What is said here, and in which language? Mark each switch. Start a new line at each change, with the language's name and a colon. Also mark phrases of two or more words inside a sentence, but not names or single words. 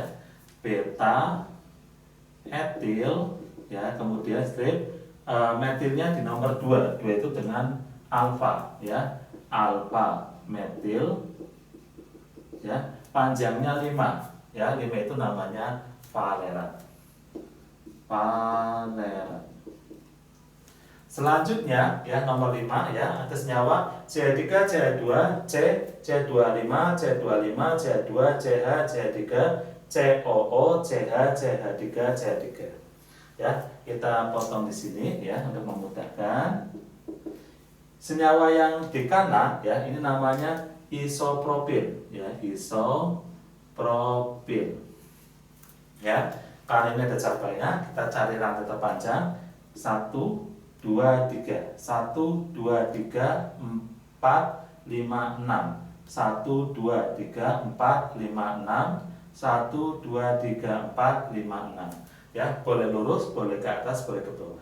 Indonesian: Beta etil ya, kemudian strip metilnya di nomor 2 itu dengan alfa ya, alfa metil ya, panjangnya 5 ya, 5 itu namanya valeran. Selanjutnya ya nomor 5 ya, ada senyawa CH3, CH2, C, C25, C25, C2, CH, CH3, COO, CH, CH3, CH3. Ya, kita potong di sini ya untuk memudahkan. Senyawa yang di kanan ya, ini namanya isopropil ya, isopropil. Ya, karena ini ada cabangnya, kita cari rantai terpanjang 1 2 3 1 2 3 4 5 6 1 2 3 4 5 6 1 2 3 4 5 6 ya, boleh lurus, boleh ke atas, boleh ke bawah.